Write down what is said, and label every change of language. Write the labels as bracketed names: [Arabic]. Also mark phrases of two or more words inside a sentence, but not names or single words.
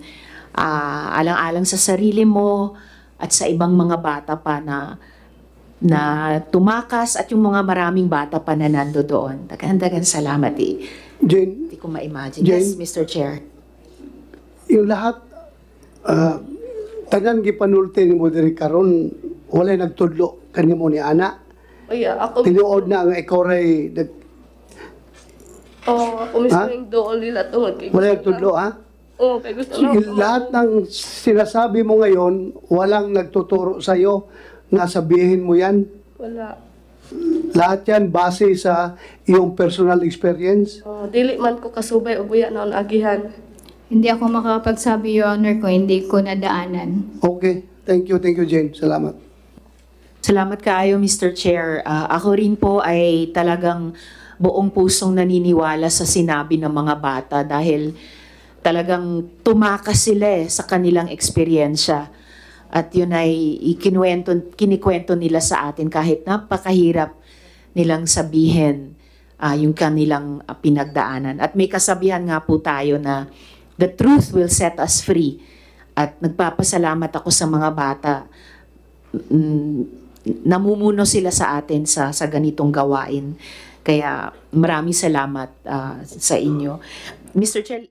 [Filipino] Alang-alang sa sarili mo at sa ibang mga bata pa na tumakas at yung mga maraming bata pa na nando doon. [Cebuano] Dagan salamat eh. Jane, [Filipino] Hindi ko ma-imagine. Jane? [English] Yes, Mr. Chair. [Filipino] yung lahat, [Cebuano] tanan gipanulti ni mo diri karon walay nagtudlo kanimo ni ana. Ako Tinuod na ang ikaw ray [Filipino] ako mismo yung doon nila tungod kay [Cebuano] walay nagtudlo, ha? Oo, kay gusto Sige, na. [Filipino] lahat ng sinasabi mo ngayon, walang nagtuturo sa iyo na sabihin mo yan. Wala. Lahat yan base sa iyong [English] personal experience. [Cebuano] Dili man ko kasubay og buya na agihan. [Filipino] Hindi ako makakapagsabi, [English] Your Honor, [Filipino] kung hindi ko nadaanan. [English] Okay. Thank you, Jane. [Cebuano] Salamat. Salamat kaayo, [English] Mr. Chair. [Filipino] Ako rin po ay talagang buong pusong naniniwala sa sinabi ng mga bata dahil talagang tumakas sila sa kanilang eksperyensya. At yun ay kinikwento nila sa atin kahit napakahirap nilang sabihin yung kanilang pinagdaanan. At may kasabihan nga po tayo na [English] the truth will set us free. [Filipino] At nagpapasalamat ako sa mga bata. Namumuno sila sa atin sa ganitong gawain. Kaya maraming salamat sa inyo. [English] Mr. Chair,